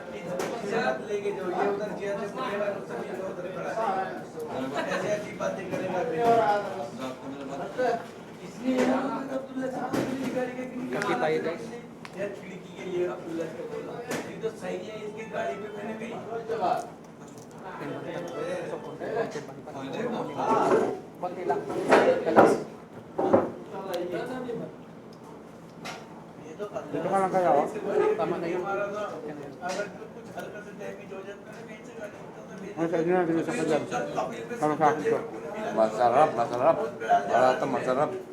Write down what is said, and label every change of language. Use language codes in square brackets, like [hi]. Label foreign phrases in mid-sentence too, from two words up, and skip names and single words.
[hi] साथ लेके जो ये उधर जिया से बोलेगा तो सभी लोग उधर खड़ा है। ऐसे ऐसी बातें करेगा इसलिए अब्दुल्ला साहब की गाड़ी का [tl] Kapi tayo, guys. [hi] यार खिड़की के लिए अब्दुल्ला से बोला ये तो सही है इसकी गाड़ी पे मैंने गई [tl] Konti lang. Kalas. [hi] ये तो [tl] Dito ka lang kayo. Oh. Tama na yun. [hi] अगर कुछ हल्का से डैमेज हो जाता है कहीं से गाड़ी [tl] Ano sa inyo na dito sa kanya? Ano sa akin ko? Masarap. Parata masarap.